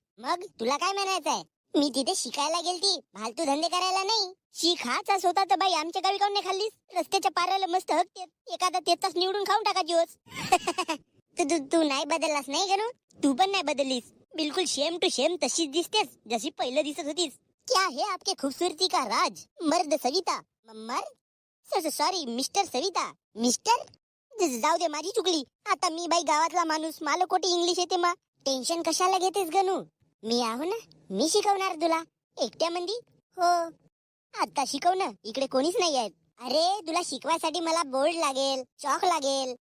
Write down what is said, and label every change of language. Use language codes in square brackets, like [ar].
[mr] मग तुला काय म्हणायचं आहे? मी तिथे शिकायला गेलती, फालतू धंदे करायला नाही. शिक हाच होता तर बाई आमच्या गावी काऊन नाही खाल्लीस? रस्त्याच्या पाराला मस्त हकते, एखादा तेच निवडून खाऊन टाकायची होस. तू नाही बदललास नाही गणू? तू पण नाही बदललीस. बिलकुल सेम टू सेम तशीच दिसतेस जशी पहिलं दिसत होतीस. [hi] क्या है आपके खूबसूरती का राज मर्द सविता? [mr] मर्द सॉरी मिस्टर सविता. मिस्टर जाऊ दे, माझी चुकली. आता मी बाई गावातला माणूस, मला कोटी इंग्लिश येते. मा टेन्शन कशाला घेतेस गणू? मी आहो ना, मी शिकवणार तुला. एकट्या मंदी हो. आता शिकव ना, इकडे कोणीच नाही आहेत. अरे तुला शिकवायसाठी मला बोर्ड लागेल, चॉक लागेल.